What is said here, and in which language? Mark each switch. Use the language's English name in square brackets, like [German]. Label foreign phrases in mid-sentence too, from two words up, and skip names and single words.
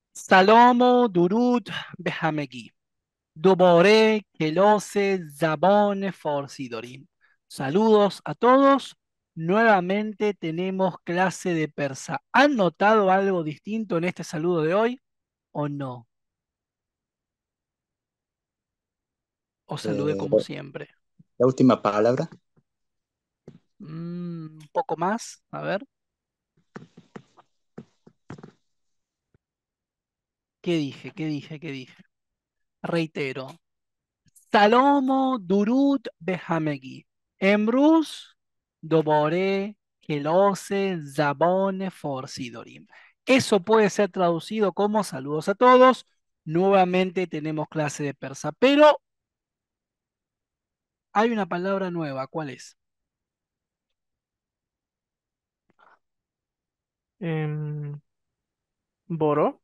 [Persian] سلام و درود به همگی. دوباره کلاس زبان فارسی داریم. [Spanish] Saludos a todos. Nuevamente tenemos clase de persa. ¿Han notado algo distinto en este saludo de hoy o no? ¿O saludé Eh, como siempre? la última palabra, Un poco más, a ver. ¿Qué dije? ¿Qué dije? ¿Qué dije? Reitero. [Persian] سلام و درود به همگی. امروز دوباره کلاس زبان فارسی داریم. [Spanish] Eso puede ser traducido como saludos a todos. Nuevamente tenemos clase de persa, pero hay una palabra nueva. ¿Cuál es? Em, Boro.